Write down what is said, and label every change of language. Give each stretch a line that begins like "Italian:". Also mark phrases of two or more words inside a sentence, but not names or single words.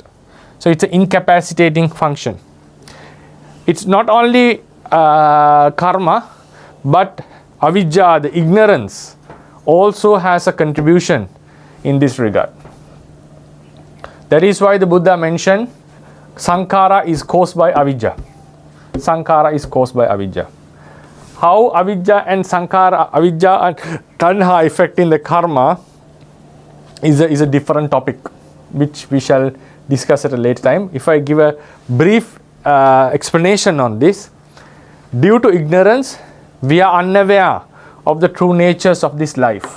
English: So it's an incapacitating function. It's not only karma, but avijja, the ignorance, also has a contribution in this regard. That is why the Buddha mentioned sankhara is caused by avijja. Sankhara is caused by avijja. How avijja and sankhara, avijja and tanha affecting the karma is a different topic, which we shall discuss at a later time. If I give a brief explanation on this. Due to ignorance, we are unaware of the true natures of this life.